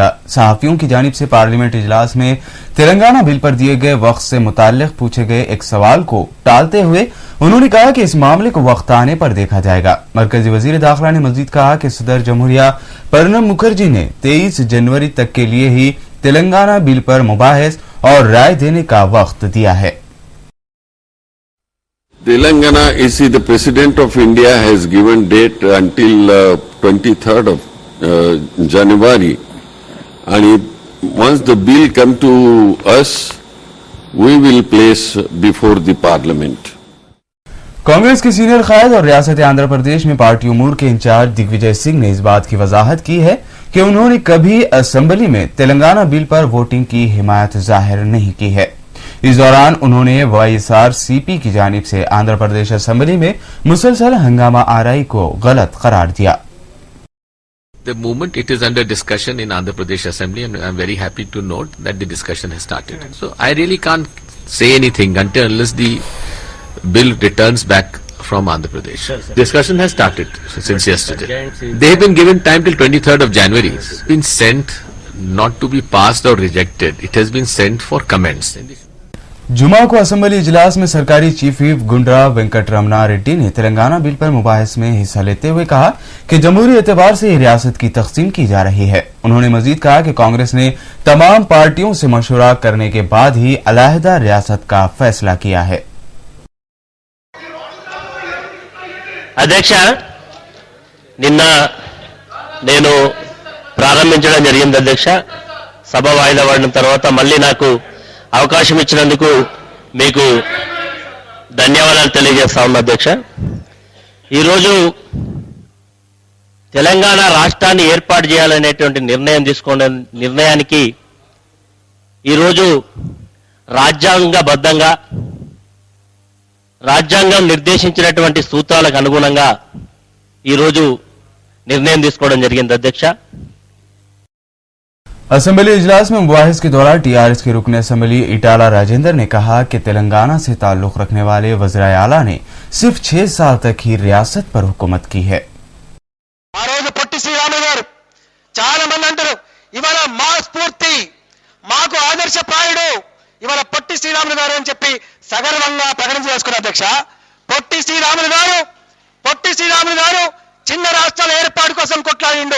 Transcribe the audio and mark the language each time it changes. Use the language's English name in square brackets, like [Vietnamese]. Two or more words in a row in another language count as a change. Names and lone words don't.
[Urdu] صحافیوں کی جانب سے پارلیمنٹ اجلاس میں تلنگانہ بل پر دیے گئے وقت سے متعلق پوچھے گئے ایک سوال کو ٹالتے ہوئے انہوں نے کہا کہ اس معاملے کو وقت آنے پر دیکھا جائے گا. مرکزی وزیر داخلہ نے مزید کہا کہ صدر جمہوریہ پرنب مکھرجی نے 23 جنوری تک کے لیے ہی تلنگانہ بل پر مباحث اور رائے دینے کا وقت دیا ہے. [English] Telangana is the President of India has given date until 23rd of January, and once the bill come to us, we will place before the Parliament. [Urdu] کانگریس کے سینیئر قائد اور ریاست آندھرا پردیش میں پارٹی امور کے انچارج دگ وجے سنگھ نے اس بات کی وضاحت کی ہے کہ انہوں نے کبھی اسمبلی میں تلنگانہ بل پر ووٹنگ کی حمایت ظاہر نہیں کی ہے. اس دوران انہوں نے وائی ایس آر سی پی کی جانب سے آندھرا پردیش اسمبلی میں مسلسل ہنگامہ آرائی کو غلط قرار دیا. [English] The moment it is under discussion in Andhra Pradesh Assembly, and I am very happy to note that the discussion has started. So I really can't say anything unless the bill returns back from Andhra Pradesh. Discussion has started since yesterday. They have been given time till 23rd of January. It's been sent not to be passed or rejected. It has been sent for comments. [Urdu] جمعہ کو اسمبلی اجلاس میں سرکاری [English] chief whip [Urdu] گنڈرا وینکٹ رمنا ریڈی نے تلنگانہ بل پر مباحث میں حصہ لیتے ہوئے کہا کہ جمہوری اعتبار سے ریاست کی تقسیم کی جا رہی ہے. انہوں نے مزید کہا کہ کانگریس نے تمام پارٹیوں سے مشورہ کرنے کے بعد ہی علاحدہ ریاست کا فیصلہ کیا ہے. [Telugu] అధ్యక్ష, నిన్న నేను ప్రారంభించడం జరిగింది అధ్యక్ష. సభ వాయిదా పడిన తర్వాత మళ్ళీ నాకు అవకాశం ఇచ్చినందుకు మీకు ధన్యవాదాలు తెలియజేస్తా ఉన్నా అధ్యక్ష. ఈరోజు తెలంగాణ రాష్ట్రాన్ని ఏర్పాటు చేయాలనేటువంటి నిర్ణయానికి ఈరోజు రాజ్యాంగబద్ధంగా రాజ్యాంగం నిర్దేశించినటువంటి సూత్రాలకు అనుగుణంగా ఈరోజు నిర్ణయం తీసుకోవడం జరిగింది అధ్యక్ష. [Urdu] اسمبلی اجلاس میں مباحث کے دوران ٹی آر ایس کے رکن اسمبلی ایٹالا راجیندر نے کہا کہ تلنگانہ سے تعلق رکھنے والے وزیر اعلیٰ نے صرف 6 سال تک ہی ریاست پر حکومت کی ہے. [Telugu] ఆ రోజు పొట్టి శ్రీరాములు గారు చాలా మంది అంటారు ఇవాళ మా స్ఫూర్తి మాకు ఆదర్శప్రాయుడు ఇవాళ పొట్టి శ్రీరాములు గారు అని చెప్పి సగర్వంగా ప్రకటన చేసుకున్న అధ్యక్ష. పొట్టి శ్రీరాములు గారు చిన్న రాష్ట్రాల ఏర్పాటు కోసం కొట్లాడిండు.